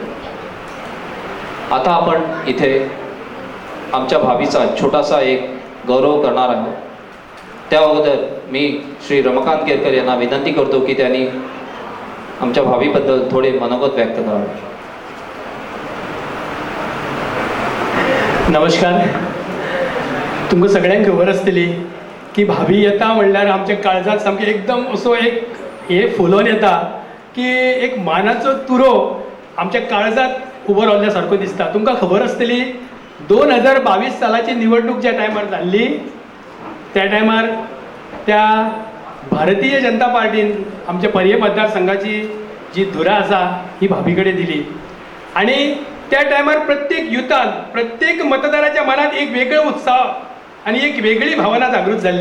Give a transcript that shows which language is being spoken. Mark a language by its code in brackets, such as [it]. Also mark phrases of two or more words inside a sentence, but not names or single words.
[mr] आता आपण इथे आमच्या भावीचा छोटासा एक गौरव करणार आहोत. त्या अगोदर मी श्री रमाकांत केरकर यांना विनंती करतो की त्यांनी आमच्या भावीबद्दल थोडे मनोगत व्यक्त करावे. [kok] नमस्कार. तुमकां सगळ्यांक खबर आसतली की भाभी येता म्हणल्यार आमच्या काळजात सामकें एकदम असो एक हे फुलोवन येता की एक मानाचो तुरो आमच्या काळजात उबो रावल्या सारको दिसता. तुमकां खबर आसतली 2022 सालाची निवडणूक ज्या टायमार जाल्ली त्या टायमार त्या भारतीय जनता पार्टीन आमच्या पर्ये मतदारसंघाची जी धुरा आसा ही भाभी कडेन दिली आणि त्या टायमार प्रत्येक युथान प्रत्येक मतदाराच्या मनात एक वेगळो उत्साह आणि एक वेगळी भावना जागृत जाल्ली.